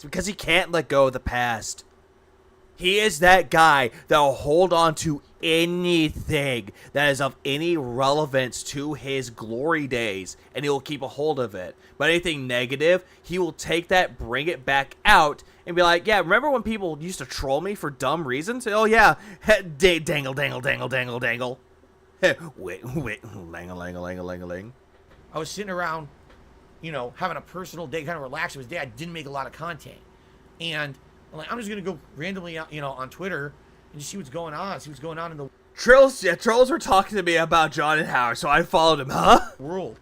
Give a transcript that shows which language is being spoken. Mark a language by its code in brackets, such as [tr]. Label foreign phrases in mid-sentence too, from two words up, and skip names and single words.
[en] Because he can't let go of the past. He is that guy that will hold on to anything that is of any relevance to his glory days, and he will keep a hold of it. But anything negative, he will take that, bring it back out, and be like, yeah, remember when people used to troll me for dumb reasons? Oh yeah, dangle, dangle, dangle, dangle, dangle. Wait, lang-a-lang-a-lang-a-lang-a-lang. I was sitting around, you know, having a personal day, kind of relaxed. It was a day I didn't make a lot of content. And I'm like, I'm just going to go randomly, you know, on Twitter and just see what's going on, in the Trolls were talking to me about John and Howard, so I followed him, huh? world.